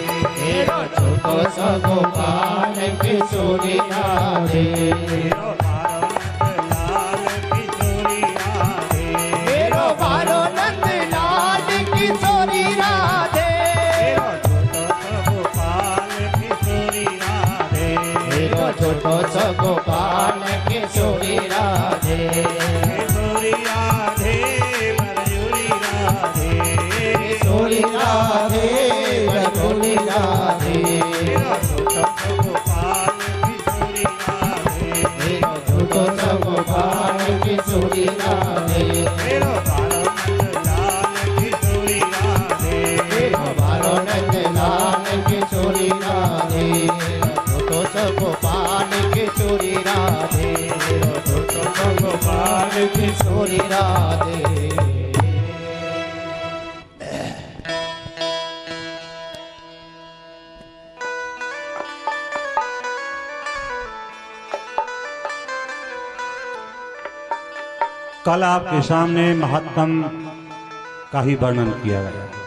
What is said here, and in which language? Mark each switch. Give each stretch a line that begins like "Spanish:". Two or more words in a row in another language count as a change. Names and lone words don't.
Braj: मेरो छोटो सो गोपाल किशोरी राधे। मेरो बारो नंदलाल किशोरी राधे। मेरो गोपाल किशोरी राधे। मेरो छोटो सा गोपाल मेरो छोटो सो गोपाल किशोरी किशोरी राधे। राधे। किशोरी राधे बरजोरी राधे। किशोरी राधे बड़ी भोली राधे। मेरो छोटो सा गोपाल किशोरी राधे। मेरो छोटो सो गोपाल किशोरी राधे। मेरो बारो नंदलाल किशोरी राधे। मेरो बारो नंदलाल किशोरी राधे। मेरो छोटो सो गोपाल किशोरी राधे। मेरो छोटो सो गोपाल किशोरी राधे।
Hindi: कल आपके सामने महात्म का ही वर्णन किया गया।